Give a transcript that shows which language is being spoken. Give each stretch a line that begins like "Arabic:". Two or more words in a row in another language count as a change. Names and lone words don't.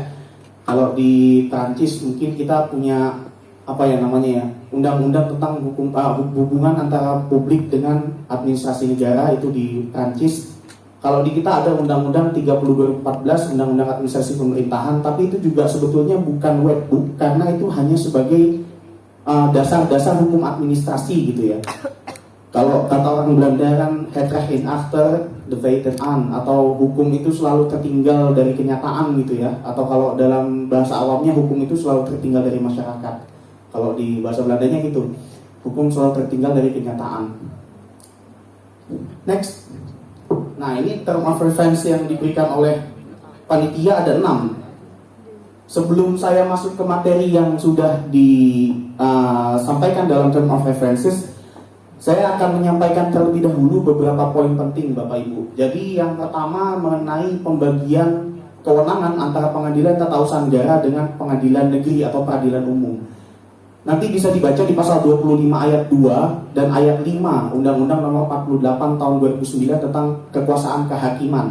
Indonesian: Kalau di Prancis mungkin kita punya apa ya namanya ya, undang-undang tentang hukum hubungan antara publik dengan administrasi negara, itu di Prancis. Kalau di kita ada Undang-Undang 30 2014, Undang-Undang Administrasi Pemerintahan, tapi itu juga sebetulnya bukan wetbook karena itu hanya sebagai dasar-dasar hukum administrasi gitu ya. Kalau kata orang Belanda kan
Dutch: het recht in achter de feiten aan,
Indonesian: atau hukum itu selalu tertinggal dari kenyataan gitu ya. Atau kalau dalam bahasa awamnya hukum itu selalu tertinggal dari masyarakat. Kalau di bahasa Belandanya gitu, hukum selalu tertinggal dari kenyataan. Next. Nah ini
English: term of reference
Indonesian: yang diberikan oleh panitia ada 6. Sebelum saya masuk ke materi yang sudah disampaikan dalam
English: term of references,
Indonesian: saya akan menyampaikan terlebih dahulu beberapa poin penting Bapak Ibu. Jadi yang pertama mengenai pembagian kewenangan antara pengadilan tata usaha negara dengan pengadilan negeri atau peradilan umum. Nanti bisa dibaca di pasal 25 ayat 2 dan ayat 5 Undang-Undang Nomor 48 tahun 2009 tentang kekuasaan kehakiman.